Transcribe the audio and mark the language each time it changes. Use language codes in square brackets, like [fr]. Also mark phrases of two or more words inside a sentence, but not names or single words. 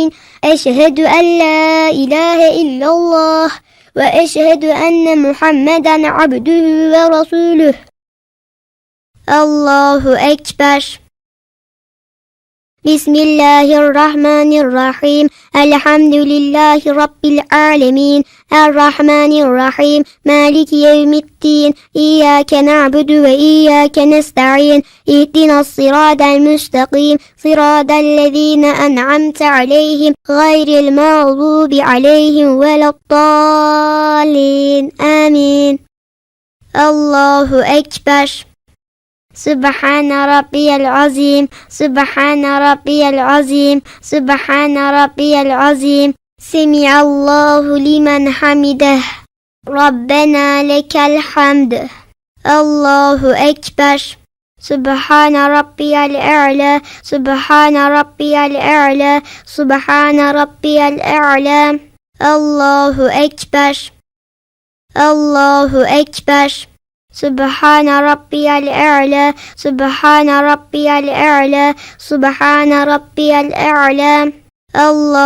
[ar] أشهد أن لا إله إلا الله وأشهد أن محمدا عبده ورسوله. الله أكبر. بسم الله الرحمن الرحيم. الحمد لله رب العالمين. الرحمن الرحيم مالك يوم الدين. إياك نعبد وإياك نستعين. اهدنا الصراط المستقيم صراط الذين أنعمت عليهم. غير المغضوب عليهم ولا الضالين. آمين الله أكبر. سبحان ربي العظيم سبحان ربي العظيم سبحان ربي العظيم. سمع الله لمن حمده. ربنا لك الحمد الله أكبر. سبحان ربي الأعلى سبحان ربي الأعلى سبحان ربي الأعلى. الله أكبر الله أكبر. سبحان ربي الأعلى سبحان ربي الأعلى سبحان ربي الأعلى.